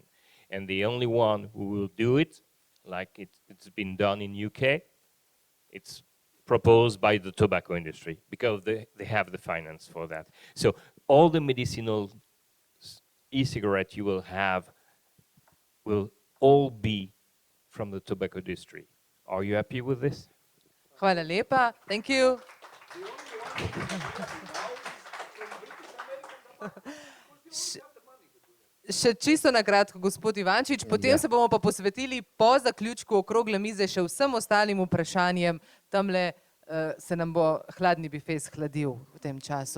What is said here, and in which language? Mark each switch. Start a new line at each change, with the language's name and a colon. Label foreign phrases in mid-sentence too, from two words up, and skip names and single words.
English: And the only one who will do it, like it's been done in UK, it's proposed by the tobacco industry because they have the finance for that. So all the medicinal e-cigarette you will have will all be from the tobacco industry. Are you happy with this?
Slovenian: Hvala lepa.
English: Thank you.
Slovenian: Še čisto na kratko, gospod Ivančič, potem se bomo pa posvetili po zaključku okrogle mize še vsem ostalim vprašanjem. Tamle se nam bo hladni bife shladil v tem času.